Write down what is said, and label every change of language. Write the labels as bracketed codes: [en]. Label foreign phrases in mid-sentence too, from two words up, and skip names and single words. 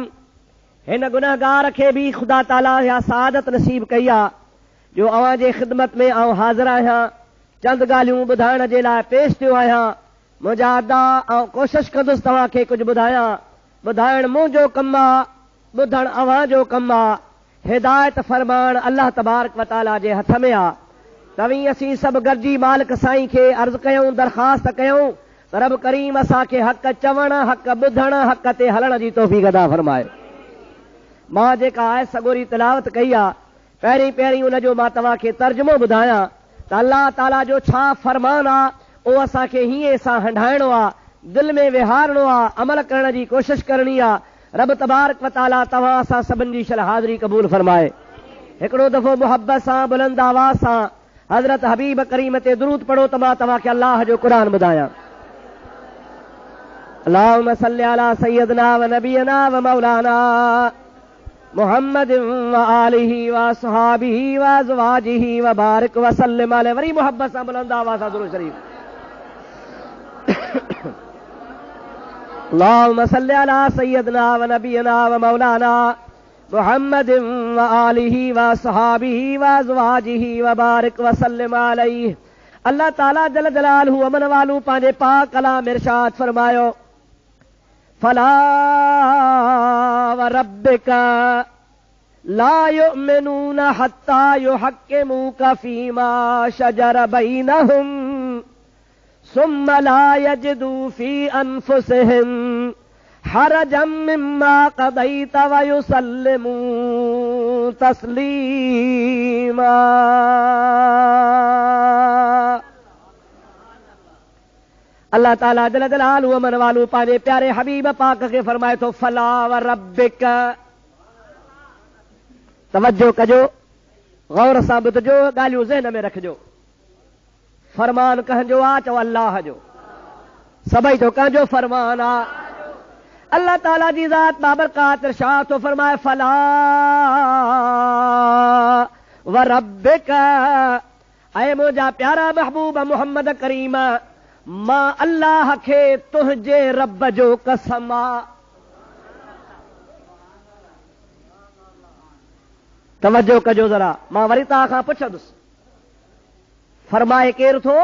[sd] हिन गुनहगार खे बि ख़ुदा ताला इहा सआदत नसीब कई आहे जो अवां जे ख़िदमत में आउं हाज़िर आहियां, चंद ॻाल्हियूं ॿुधाइण जे लाइ पेश थियो आहियां। मुंहिंजा अदा ऐं कोशिशि कंदुसि तव्हां खे कुझु ॿुधायां। ॿुधाइण मुंहिंजो कमु आहे, ॿुधणु अवां जो कमु आहे। हिदायत फरमाइण अल्लाह [ar] تبارك وتعالى [sd] जे हथ में आहे। तव्हीं असीं सभु गॾिजी मालिक साईं खे अर्ज़ कयूं, दरख़्वास्त कयूं त रब करीम असांखे हक़ चवण, हक़ ॿुधण, हक़ ते हलण जी तौफ़ीक़ अता फरमाए। मां जेका आहे सॻोरी तिलावत कई आहे, पहिरीं उन जो मां तव्हां खे तर्जुमो ॿुधायां त अल्लाह ताला जो छा फरमान आहे। उहो असांखे हीअं सां हंडाइणो आहे, दिलि में विहारणो आहे, अमल करण जी कोशिशि करणी आहे। रब [ar] تبارك وتعالى [sd] तव्हां असां सभिनी जी शल हाज़िरी क़बूल फरमाए। हिकिड़ो दफ़ो मुहबत सां बुलंद आवाज़ सां हज़रत हबीब करीम ते दुरूद पढ़ो त मां तव्हां खे अल्लाह जो क़ुरान ॿुधायां। [ar] اللهم صل على سيدنا ونبينا ومولانا محمد وآله وأصحابه وأزواجه وبارك وسلم عليه. [sd] वरी मुहब्बत सां बुलंद आवाज़ सां दुरूद शरीफ। [ar] اللهم صل على سيدنا ونبينا ومولانا محمد وآله وأصحابه وأزواجه وبارك وسلم عليه. [sd] अल्लाह ताला [ar] جل جلاله [sd] अमन वालू पंहिंजे पाक कलाम इरशाद फरमायो, [ar] فلا وربك لا يؤمنون حتى يحكموك فيما شجر بينهم ثم لا يجدوا في أنفسهم حرجا مما قضيت ويسلموا تسليما. [sd] अल्लाह ताला [ar] جل جلاله [sd] अमन वालू पंहिंजे प्यारे हबीब पाक खे फरमाए थो, [ar] فلا وربك. [sd] तवज्जो कजो, गौर सां ॿुधजो, ॻाल्हियूं ज़हन में रखजो। फरमान कंहिंजो आहे? चओ अल्लाह जो। सभई तो कंहिंजो फरमान आहे? अल्लाह ताला जी ज़ात बाबरकात इरशाद थो फरमाए, [ar] فلا وربك. [sd] ऐं मुंहिंजा प्यारा महबूब मोहम्मद करीम, मां अल्लाह खे तुंहिंजे रब जो कसम आहे। तवज्जो कजो ज़रा, मां वरी तव्हां खां पुछंदुसि, फरमाए केरु थो?